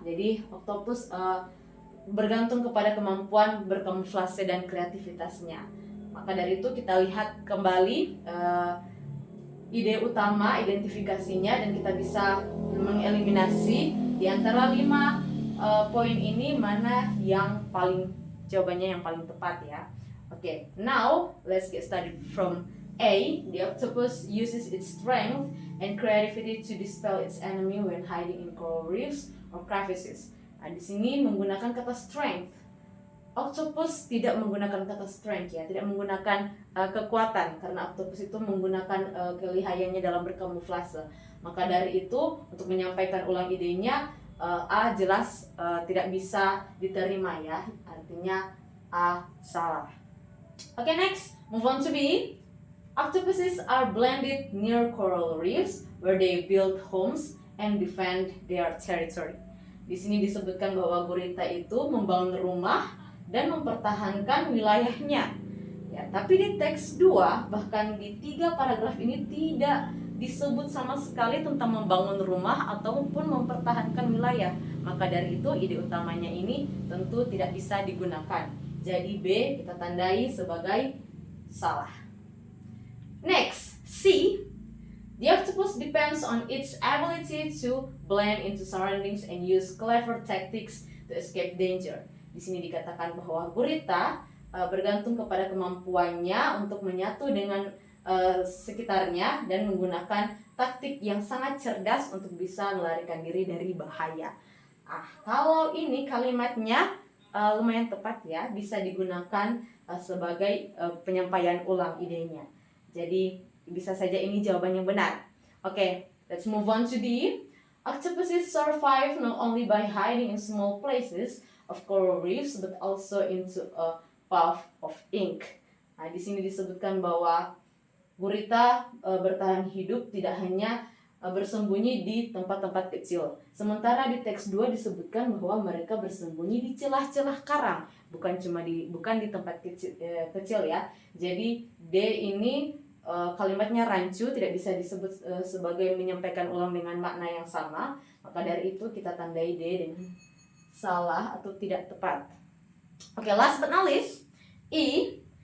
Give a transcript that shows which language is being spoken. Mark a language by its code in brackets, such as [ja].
[id] Jadi octopus bergantung kepada kemampuan berkamuflase dan kreativitasnya. Maka dari itu kita lihat kembali ide utama, identifikasinya, dan kita bisa mengeliminasi di antara 5 poin ini mana yang jawabannya yang paling tepat ya. [en] Okay, now let's get started from A. The octopus uses its strength and creativity to dispel its enemy when hiding in coral reefs or crevices. [id] Nah, di sini menggunakan kata strength. Octopus tidak menggunakan kata strength ya, tidak menggunakan kekuatan karena octopus itu menggunakan kelihayannya dalam berkamuflase. Maka dari itu untuk menyampaikan ulang idenya A jelas tidak bisa diterima ya, artinya A salah. [en] Okay, next, move on to B. Octopuses are blended near coral reefs where they build homes and defend their territory. [id] Di sini disebutkan bahwa gurita itu membangun rumah dan mempertahankan wilayahnya. Ya, tapi di teks 2 bahkan di 3 paragraf ini tidak disebut sama sekali tentang membangun rumah ataupun mempertahankan wilayah. Maka dari itu ide utamanya ini tentu tidak bisa digunakan. Jadi B kita tandai sebagai salah. [en] Next, C. The octopus depends on its ability to blend into surroundings and use clever tactics to escape danger. [id] Di sini dikatakan bahwa gurita bergantung kepada kemampuannya untuk menyatu dengan sekitarnya dan menggunakan taktik yang sangat cerdas untuk bisa melarikan diri dari bahaya. Kalau ini kalimatnya lumayan tepat ya, bisa digunakan sebagai penyampaian ulang idenya. Jadi bisa saja ini jawaban yang benar. [en] Okay, let's move on to D. Octopuses survive not only by hiding in small places of coral reefs, but also into a puff of ink. [id] Di sini disebutkan bahwa gurita bertahan hidup tidak hanya bersembunyi di tempat-tempat kecil. Sementara di teks 2 disebutkan bahwa mereka bersembunyi di celah-celah karang, bukan di tempat kecil ya. Jadi D ini kalimatnya rancu, tidak bisa disebut sebagai menyampaikan ulang dengan makna yang sama. Maka dari itu kita tandai D dengan salah atau tidak tepat. [en] Okay, last but not least, E.